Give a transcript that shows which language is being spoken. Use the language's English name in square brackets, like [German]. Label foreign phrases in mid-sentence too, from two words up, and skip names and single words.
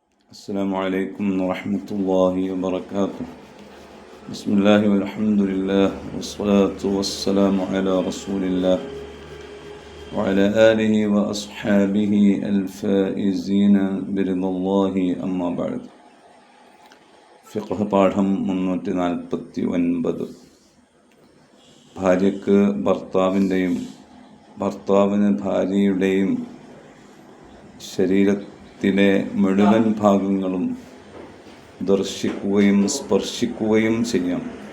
[Arabic] السلام عليكم ورحمة الله وبركاته. بسم الله والحمد لله والصلاة والسلام على رسول الله وعلى آله وأصحابه الفائزين برضا الله أما بعد. [Malayalam] ഫിഖ്ഹ് പാഠം 349. ഭാര്യയ്ക്ക് ഭർത്താവിൻ്റെയും ഭർത്താവിന് ഭാര്യയുടെയും ശരീരത്തിലെ മുഴുവൻ ഭാഗങ്ങളും ദർശിക്കുകയും സ്പർശിക്കുകയും ചെയ്യാം.